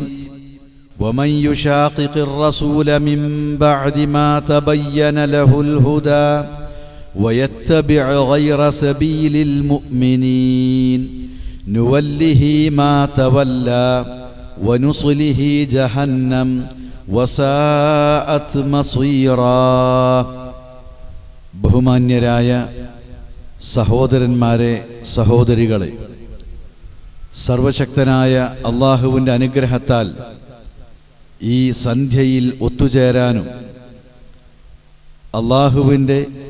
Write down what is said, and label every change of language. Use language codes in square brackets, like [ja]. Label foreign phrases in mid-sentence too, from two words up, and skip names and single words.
[ar] ومن يشاقق الرسول من بعد ما تبين له الهدى ويتبع غير سبيل المؤمنين نوله ما تولى ونصله جهنم وساءت مصيرا. [ml] ബഹുമാന്യരായ സഹോദരന്മാരെ, സഹോദരികളെ, സർവശക്തനായ അള്ളാഹുവിൻ്റെ അനുഗ്രഹത്താൽ ഈ സന്ധ്യയിൽ ഒത്തുചേരാനും അള്ളാഹുവിൻ്റെ